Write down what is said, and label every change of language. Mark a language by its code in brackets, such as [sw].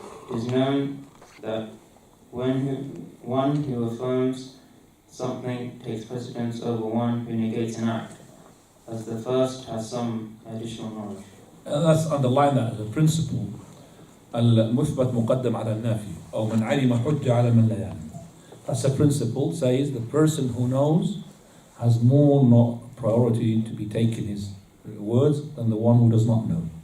[en] It is known that one who affirms something takes precedence over one who negates an act, as the first has some additional knowledge. Let's underline that as a principle. [ar] المثبت مقدم على النافي أو من علم حجة على من لا يعلم. [en] That's a principle, says the person who knows has more priority to be taken his words than the one who does not know.